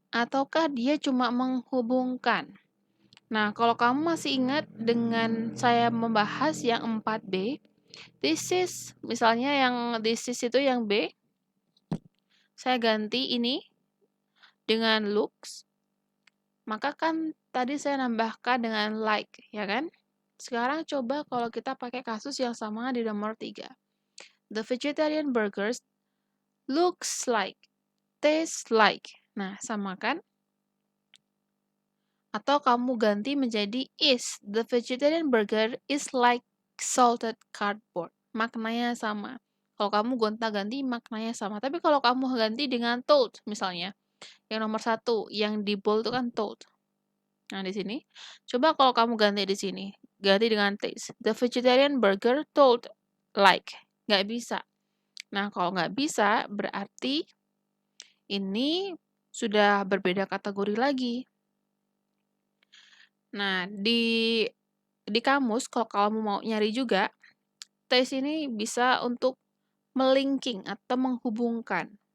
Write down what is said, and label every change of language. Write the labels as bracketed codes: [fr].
[id] Ataukah dia cuma menghubungkan? Nah, kalau kamu masih ingat dengan saya membahas yang 4B, this is, misalnya yang this is itu yang B, saya ganti ini dengan looks, maka kan tadi saya nambahkan dengan like, ya kan? Sekarang coba kalau kita pakai kasus yang sama di nomor 3. [en] The vegetarian burgers looks like, tastes like. [id] Nah, sama kan? Atau kamu ganti menjadi is. [en] The vegetarian burger is like salted cardboard. [id] Maknanya sama. Kalau kamu gonta-ganti maknanya sama. Tapi kalau kamu ganti dengan told misalnya, yang nomor 1, yang di bold itu kan told. Nah, di sini. Coba kalau kamu ganti di sini. Ganti dengan taste. [en] The vegetarian burger told like. [id] Nggak bisa. Nah, kalau nggak bisa, berarti ini sudah berbeda kategori lagi. Nah, di kamus, kalau kamu mau nyari juga, taste ini bisa untuk melinking atau menghubungkan.